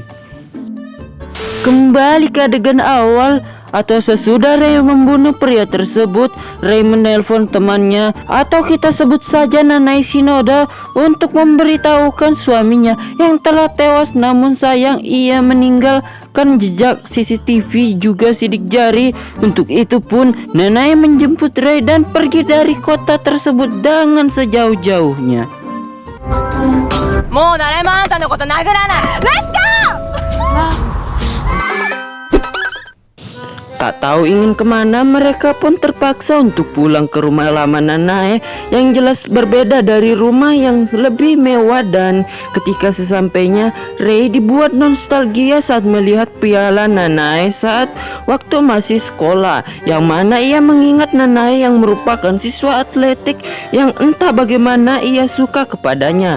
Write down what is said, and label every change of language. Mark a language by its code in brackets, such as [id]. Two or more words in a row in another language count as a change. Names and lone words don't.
[id] Kembali ke adegan awal atau sesudah Rei membunuh pria tersebut, Rei menelpon temannya atau kita sebut saja Nanai Shinoda untuk memberitahukan suaminya yang telah tewas. Namun sayang ia meninggalkan jejak CCTV juga sidik jari. Untuk itu pun Nanai menjemput Rei dan pergi dari kota tersebut dengan sejauh-jauhnya. [ja] もう誰もあんたのこと殴らない。レッツゴー。 [id] Tak tahu ingin kemana, mereka pun terpaksa untuk pulang ke rumah lama Nanae yang jelas berbeda dari rumah yang lebih mewah. Dan ketika sesampainya, Rei dibuat nostalgia saat melihat piala Nanae saat waktu masih sekolah, yang mana ia mengingat Nanae yang merupakan siswa atletik yang entah bagaimana ia suka kepadanya.